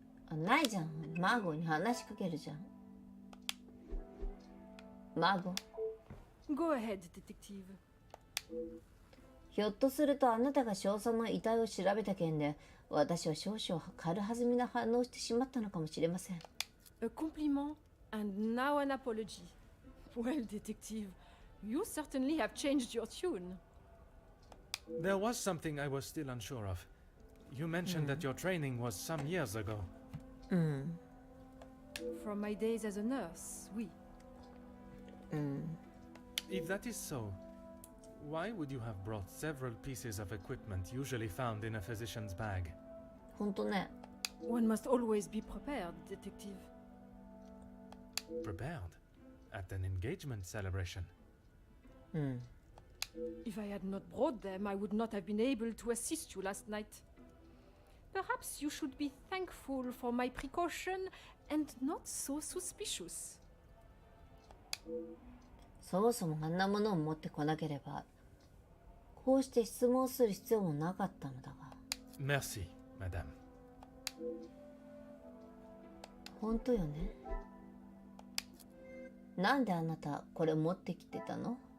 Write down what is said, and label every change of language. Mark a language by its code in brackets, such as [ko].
[ja] あ、ないじゃん。マーゴに話しかけるじゃん。マーゴ。 [en] Go ahead, detective. [ja] ひょっとするとあなたが少佐の遺体を調べた件で、私は少々軽はずみな反応してしまったのかもしれません。 [en] A compliment and now an apology. Well, detective, you certainly have changed your tune. There was something I was still unsure of. You mentioned that your training was some years ago. From my days as a nurse, oui. If that is so, why would you have brought several pieces of equipment usually found in a physician's bag? [ja] ほんとね。 [en] One must always be prepared, detective. Prepared? At an engagement celebration? If I had not brought them, I would not have been able to assist you last night. Perhaps you should be thankful for my precaution and not so suspicious. [ja] そもそもあんなものを持ってこなければ、こうして質問する必要もなかったのだが。 [fr] Merci, madame. [ja] 本当よね。なんであなたこれ持ってきてたの？